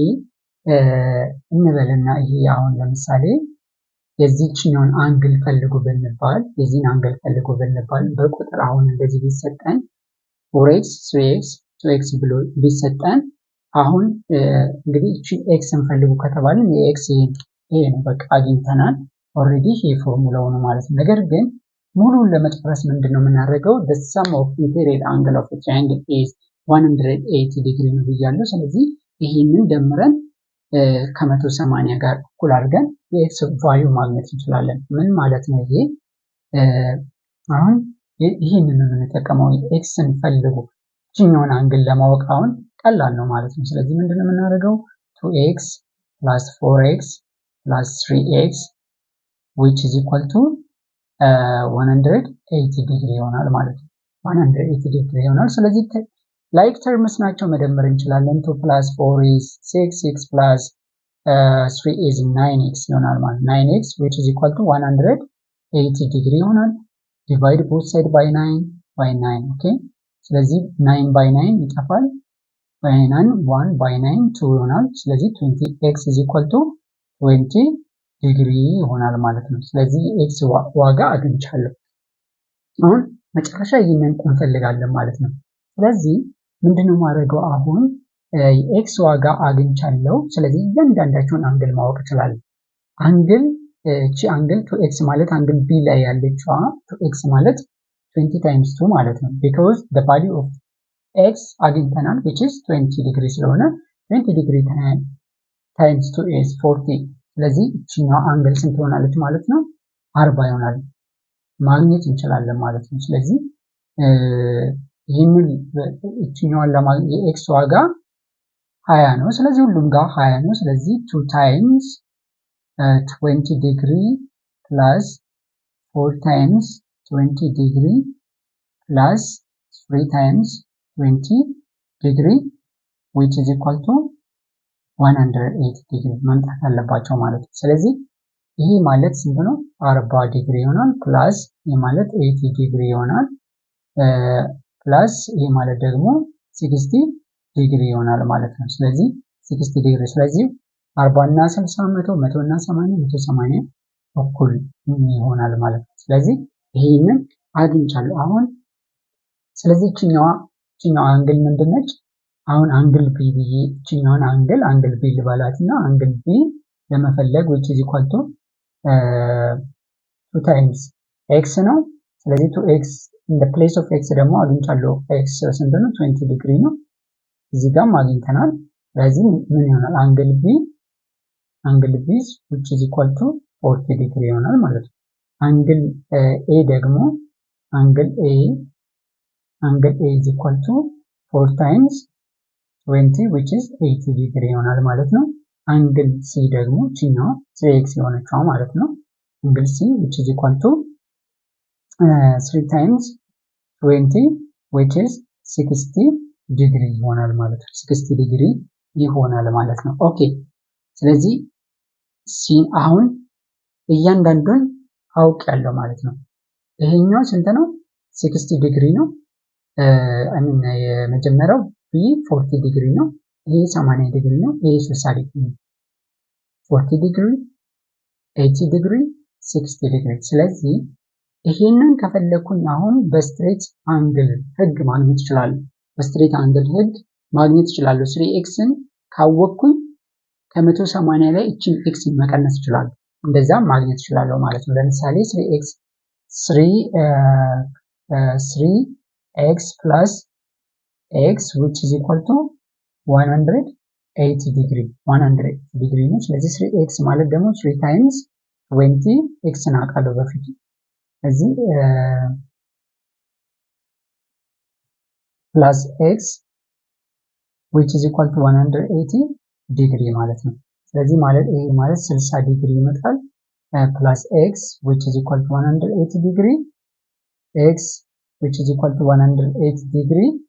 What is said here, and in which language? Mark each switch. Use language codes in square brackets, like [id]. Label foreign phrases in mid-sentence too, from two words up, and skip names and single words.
[am] እንበልና ይሄ አሁን ለምሳሌ የዚህኛውን አንግል ፈልጉ ብንባል የዚህን አንግል ፈልጉ ብንባል በቁጥር አሁን እንደዚህ ቢሰጠን 4x 3x 2x ብሎ ቢሰጠን አሁን እንግዲህ እቺ ኤክስን ፈልጉ ከተባልን የኤክስ ይሄ ነው በቃ አግኝተናል። ኦሬዲ ይሄ ፎርሙላው ነው ማለት ነው። ነገር ግን ሙሉን ለመጨረስ ምንድነው የምናደርገው? [en] the sum of interior angle of a triangle [am] is 180 ዲግሪ ነው ብያለሁ። ስለዚህ ይሄንን ደምረን ከ180 ጋር እኩል አድርገን የኤክስ ቫልዩ ማግኘት እንችላለን። ምን ማለት ነው ይሄ? አሁን ይሄንን የምንጠቀመው ኤክስን ፈልጉ እችኛውን አንግል ለማወቅ አሁን ቀላል ነው ማለት ነው። ስለዚህ ምንድነው የምናደርገው? [en] 2x plus 4x plus 3x which is equal to [am] 180 ዲግሪ ይሆናል ማለት ነው። 180 ዲግሪ ይሆናል። ስለዚህ [en] like terms [am] ናቸው መደመር እንችላለን። [en] 2 plus 4 is 6 6 plus 3 is 9x [am] ይሆናል ማለት 9x [en] which is equal to [am] 180 ዲግሪ ይሆናል። [en] divide both side by 9 [am] ኦኬ። ስለዚህ 9 by 9 ይጠፋል። by 9 1 by 9 2 ይሆናል። ስለዚህ [en] 20x is equal to [am] 20 ዲግሪ ይሆናል ማለት ነው። ስለዚህ ኤክስ ዋጋ አግኝቻለሁ። አሁን መጨረሻ ይሄንን እንፈልጋለን ማለት ነው። ስለዚህ ምንድነው ማድረገው? አሁን የኤክስ ዋጋ አግኝቻለሁ። ስለዚህ እያንዳንዳቸውን አንግል ማወቅ እችላለሁ። አንግል እቺ አንግል 2x ማለት አንግል ቢ ላይ ያለችዋ 2x ማለት 20 times 2 ማለት ነው። [en] because the value of x [am] አግኝተናል [en] which is [am] 20 ዲግሪ ስለሆነ 20 ዲግሪ [en] times 2 is 40 [am] ስለዚህ እቺኛው አንግል ስንት ሆናለች ማለት ነው? 40 ይሆናል ማግኘት እንችላለን ማለት ነው። ስለዚህ ይሄንን እቺኛዋን ለማግኘት የኤክስ ዋጋ 20 ነው። ስለዚህ ሁሉም ጋር 20 ነው። ስለዚህ 2 times 20 ዲግሪ plus 4 times 20 ዲግሪ plus 3 times 20 ዲግሪ [en] which is equal to [am] 180 ዲግሪ መምጣት አለባቸው ማለት ነው። ስለዚህ ይሄ ማለት ስንት ነው? 40 ዲግሪ ይሆናል ፕላስ ይሄ ማለት 80 ዲግሪ ይሆናል ፕላስ ይሄ ማለት ደግሞ 60 ዲግሪ ይሆናል ማለት ነው። ስለዚህ 60 ዲግሪ ስለዚህ 40 እና 60 100 እና 80 180 እኩል ይሆናል ማለት ነው። ስለዚህ ይሄንን አግኝቻለሁ አሁን። ስለዚህ እችኛዋ አንግል ምንድነች? አሁን አንግል ቢ ብዬ እችኛዋን አንግል ቢ ልባላትና አንግል ቢ ለመፈለግ [en] which is equal to 2 times x [am] ነው። ስለዚህ 2x [en] in the place of x [am] ደግሞ አግኝቻለሁ። x ስንት ነው? 20 ዲግሪ ነው። እዚህ ጋርም አግኝተናል። ስለዚህ ምን ይሆናል? አንግል ቢ [en] which is equal to [am] 40 ዲግሪ ይሆናል ማለት ነው። አንግል ኤ ደግሞ አንግል ኤ [en] is equal to 4 times 20 which is 80 [am] ዲግሪ ይሆናል ማለት ነው። አንግል ሲ ደግሞ ቺኛው 3x የሆነችው ማለት ነው። አንግል ሲ [en] which is equal to 3 times 20 which is 60 [am] ዲግሪ ይሆናል ማለት ነው። 60 ዲግሪ ይሆናል ማለት ነው። ኦኬ ስለዚህ ሲ አሁን እያንዳንዱን አውቄያለሁ ማለት ነው። ይሄኛው ስንት ነው? 60 ዲግሪ ነው። የመጀመሪያው ቢ 40 ዲግሪ ነው። ይሄ 80 ዲግሪ ነው። ይሄ 60 ዲግሪ ነው። 40 ዲግሪ 80 ዲግሪ 60 ዲግሪ። ስለዚህ ይሄንን ከፈለኩኝ አሁን በስትሬት አንግል ህግ ማግኘት ይችላል። በስትሬት አንግል ህግ ማግኘት ይችላል። 3xን ካወቅኩኝ ከ180 ላይ እቺን ኤክስን መቀነስ ይችላል። እንደዛም ማግኘት ይችላል ማለት ነው። ለምሳሌ [en] 3x plus x which is equal to [am] 180 ዲግሪ ነው። ስለዚህ 3x ማለት ደግሞ 3 times 20 x አውቃለሁ በፊት እዚህ [en] plus x which is equal to [am] 180 ዲግሪ ማለት ነው። ስለዚህ ማለት ይሄ ማለት 60 ዲግሪ ይመጣል [en] plus x which is equal to [am] 180 ዲግሪ [en] x which is equal to [am] 180 ዲግሪ